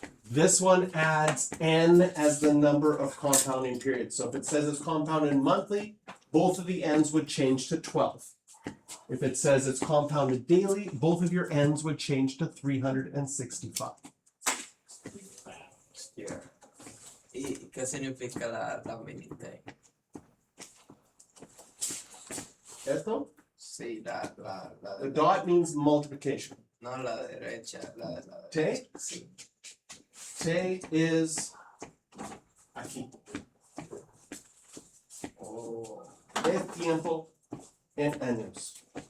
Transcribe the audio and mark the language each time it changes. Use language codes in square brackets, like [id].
[en] This one adds n as the number of compounding periods. So if it says it's compounded monthly, both of the n's would change to 12. If it says it's compounded daily, both of your n's would change to 365. Yeah. [es] ¿Y qué significa la minita? Esto? Sí, la [en] The dot means multiplication. [es] no la derecha, la Te? Sí. Te is aquí. Oh. Es tiempo en años.